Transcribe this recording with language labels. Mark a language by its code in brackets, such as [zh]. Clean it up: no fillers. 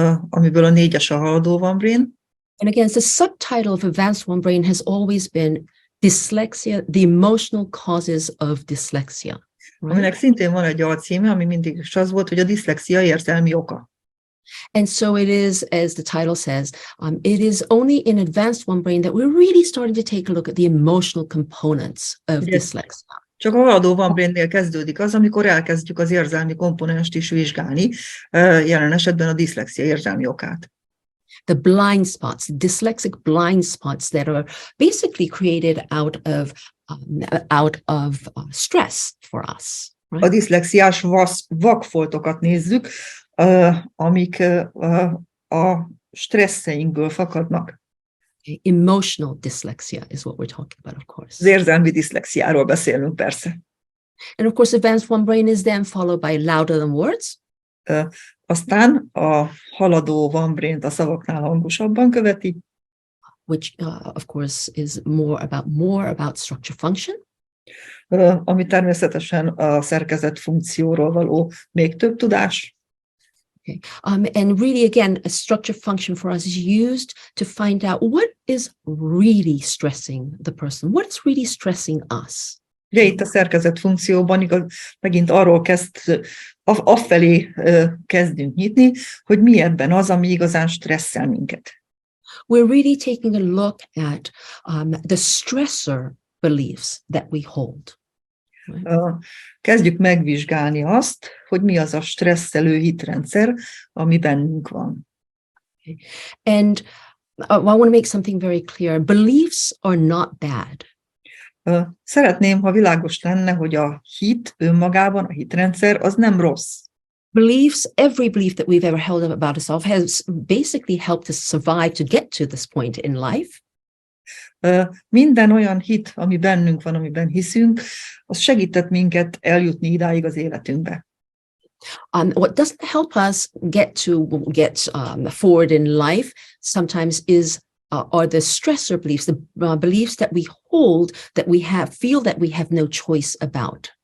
[hu] Amiből a 4-es a haladó One Brain. [en] And again, the subtitle of advanced One Brain has always been dyslexia, the emotional causes of dyslexia. Right? [hu] Aminek szintén van egy alcíme, ami mindig is az volt, hogy a diszlexia érzelmi oka. [en] And so it is, as the title says, it is only in advanced One Brain that we're really starting to take a look at the emotional components of dyslexia. [hu] Csak a haladó One Brainnél kezdődik az, amikor elkezdjük az érzelmi komponenst is vizsgálni, jelen esetben a diszlexia érzelmi okát. [en] The blind spots, dyslexic blind spots that are basically created out of stress for us. Right? [hu] A diszlexiás vakfoltokat nézzük, amik a stresszeinkből fakadnak. [en] Emotional dyslexia is what we're talking about, of course. [hu] Az érzelmi diszlexiáról beszélünk persze. [en] And of course, advanced One Brain is then followed by louder than words. [hu] Aztán a haladó One Braint a szavaknál hangosabban követi. [en] Which, of course, is more about structure function. [hu] Ami természetesen a szerkezet funkcióról való még több tudás. [en] Okay. And really, again, a structure function for us is used to find out what is really stressing the person, what's really stressing us. [hu] Ugye itt a szerkezet funkcióban megint arról afelé kezdünk nyitni, hogy mi ebben az, ami igazán stresszel minket. [en] We're really taking a look at the stressor beliefs that we hold. [hu] Kezdjük megvizsgálni azt, hogy mi az a stresszelő hitrendszer, ami bennünk van. [en] Okay. And I want to make something very clear. Beliefs are not bad. [hu] Szeretném, ha világos lenne, hogy a hit önmagában, a hitrendszer, az nem rossz. [en] Beliefs, every belief that we've ever held about ourselves has basically helped us survive to get to this point in life. [hu] Minden olyan hit, ami bennünk van, amiben hiszünk, az segített minket eljutni idáig az életünkbe. [en] What doesn't help us get forward in life sometimes are the stressor beliefs, the beliefs that we hold that feel that we have no choice about.